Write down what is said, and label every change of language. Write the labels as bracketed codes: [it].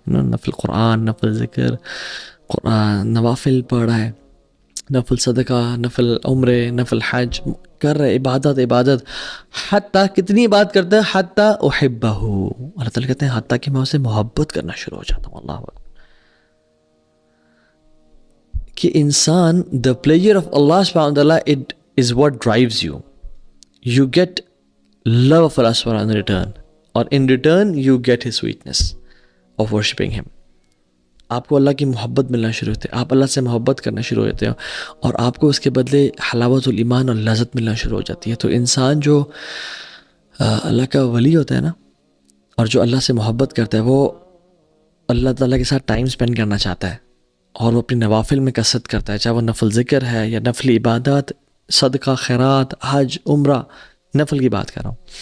[ur] نفل قرآن, نفل ذکر, قرآن, نوافل پڑھ رہا ہے, نفل صدقہ, نفل عمرے, نفل حج کر رہے, عبادت. حتیٰ کتنی بات کرتا ہے, [ar] حتیٰ احبہ, [ur] اللہ تعالیٰ کہتے ہیں حتیٰ کہ میں اسے محبت کرنا شروع ہو جاتا ہوں. اللہ اکبر. کہ انسان [en] the pleasure of Allah subhanahu wa ta'ala, it is what drives you. You get love of Allah subhanahu wa ta'ala in return, or in return you get his sweetness of worshipping him. [ur] آپ کو اللہ کی محبت ملنا شروع ہوتی ہے, آپ اللہ سے محبت کرنا شروع ہو جاتے ہیں اور آپ کو اس کے بدلے حلاوت الایمان اور لذت ملنا شروع ہو جاتی ہے. تو انسان جو اللہ کا ولی ہوتا ہے نا, اور جو اللہ سے محبت کرتا ہے, وہ اللہ تعالیٰ کے ساتھ ٹائم اسپینڈ کرنا چاہتا ہے اور وہ اپنی نوافل میں کثرت کرتا ہے, چاہے وہ نفل ذکر ہے یا نفل عبادات, صدقہ, خیرات, حج, عمرہ, نفل کی بات کر رہا ہوں.